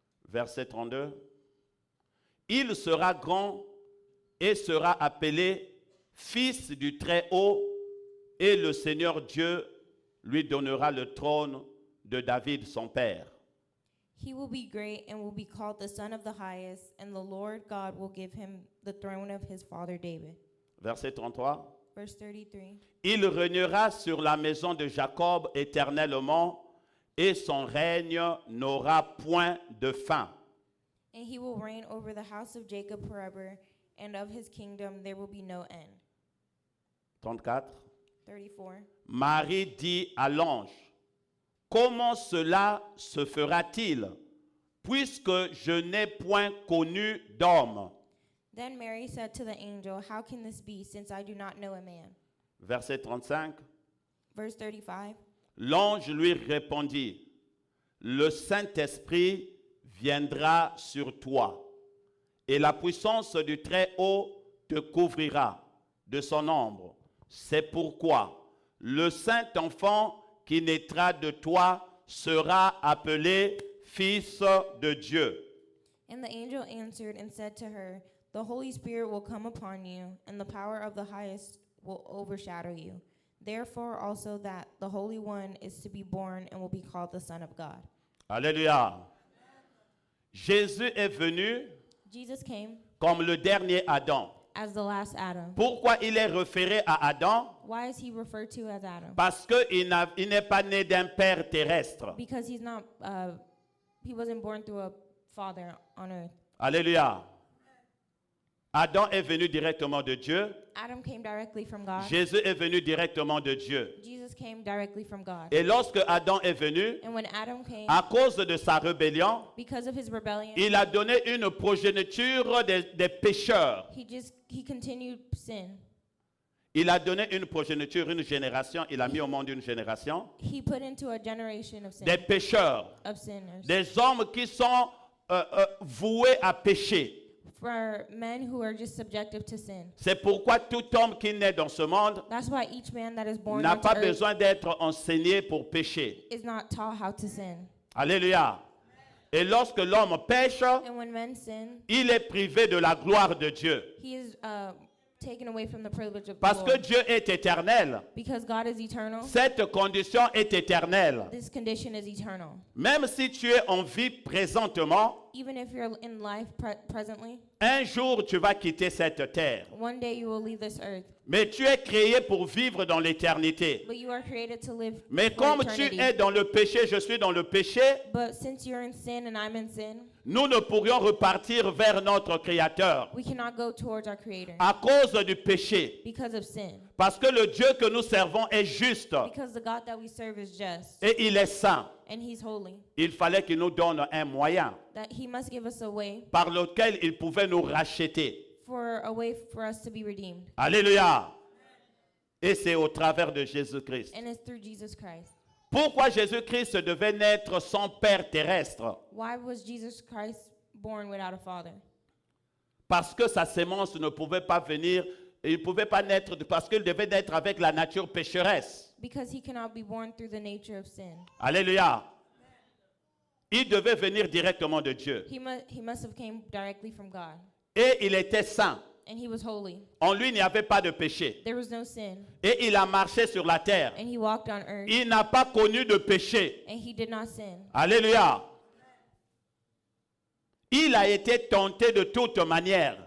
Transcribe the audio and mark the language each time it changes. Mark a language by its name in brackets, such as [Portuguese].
[French] Verset 32. Il sera grand et sera appelé Fils du Très-Haut, et le Seigneur Dieu lui donnera le trône de David, son père. [English] He will be great and will be called the Son of the Highest, and the Lord God will give him the throne of his father David. [French] Verset 33. [English] Verse 33. [French] Il régnera sur la maison de Jacob éternellement, et son règne n'aura point de fin. [English] And he will reign over the house of Jacob forever, and of his kingdom there will be no end. [French] 34. [English] 34. [French] Marie dit à l'ange, comment cela se fera-t-il, puisque je n'ai point connu d'homme? [English] Then Mary said to the angel, "How can this be, since I do not know a man?" [French] Verset 35. [English] Verse 35. [French] L'ange lui répondit, le Saint-Esprit viendra sur toi, et la puissance du Très-Haut te couvrira de son ombre. C'est pourquoi le Saint-Enfant qui naîtra de toi sera appelé Fils de Dieu. [English] And the angel answered and said to her, "The Holy Spirit will come upon you, and the power of the highest will overshadow you. Therefore also that the Holy One is to be born and will be called the Son of God." [French] Alléluia. Jésus est venu [English] Jesus came [French] comme le dernier Adam. [English] as the last Adam. [French] Pourquoi il est référé à Adam? [English] Why is he referred to as Adam? [French] Parce qu'il n'est pas né d'un père terrestre. [English] Because he wasn't born through a father on earth. [French] Alléluia. Adam est venu directement de Dieu. [English] Adam came directly from God. [French] Jésus est venu directement de Dieu. [English] Jesus came directly from God. [French] Et lorsque Adam est venu, [English] And when Adam came, [French] à cause de sa rébellion, [English] because of his rebellion, [French] il a donné une progéniture des pécheurs. [English] he continued sin. [French] Il a donné une progéniture, une génération. Il a mis au monde une génération [English] He put into a generation of [French] des pécheurs, [English] of sinners. [French] des hommes qui sont voués à pécher. [English] For men who are just subjective to sin. [French] C'est pourquoi tout homme qui naît dans ce monde [English] That's why each man that is born [French] n'a [English] onto [French] pas [English] earth [French] besoin d'être enseigné pour pécher. [English] is not taught how to sin. [French] Alléluia. Et lorsque l'homme pêche, [English] And when men sin, [French] il est privé de la gloire de Dieu. [English] he is taken away from the privilege of the [French] Parce que [English] Lord. [French] Dieu est éternel. [English] Because God is eternal, [French] Cette condition est éternelle. [English] this condition is eternal. [French] Même si tu es en vie présentement, [English] Even if you're in life presently, [French] un jour tu vas quitter cette terre. [English] one day you will leave this earth. [French] Mais tu es créé pour vivre dans l'éternité. [English] But you are created to live [French] Mais [English] for [French] comme tu [English] eternity. [French] es dans le péché, je suis dans le péché, [English] But since you're in sin and I'm in sin, [French] nous ne pourrions repartir vers notre Créateur [English] we cannot go towards our Creator [French] à cause du péché. [English] because of sin. [French] Parce que le Dieu que nous servons est juste [English] Because the God that we serve is just [French] et il est saint. [English] and He's holy. [French] Il fallait qu'il nous donne un moyen [English] That He must give us a way [French] par lequel il pouvait nous racheter. [English] for us to be redeemed. [French] Alléluia. Et c'est au travers de Jésus-Christ. [English] And it's through Jesus Christ. [French] Pourquoi Jésus-Christ devait naître sans père terrestre? [English] Why was Jesus Christ born without a father? [French] Parce que sa sémence ne pouvait pas venir, il ne pouvait pas naître, parce qu'il devait naître avec la nature pécheresse. [English] Because He cannot be born through the nature of sin. [French] Alléluia. Il devait venir directement de Dieu. [English] He must have came directly from God. [French] Et il était saint. [English] And He was holy. [French] En lui, il n'y avait pas de péché. [English] There was no sin. [French] Et il a marché sur la terre. [English] And He walked on earth. [French] Il n'a pas connu de péché. [English] And He did not sin. [French] Alléluia. Il a été tenté de toute manière,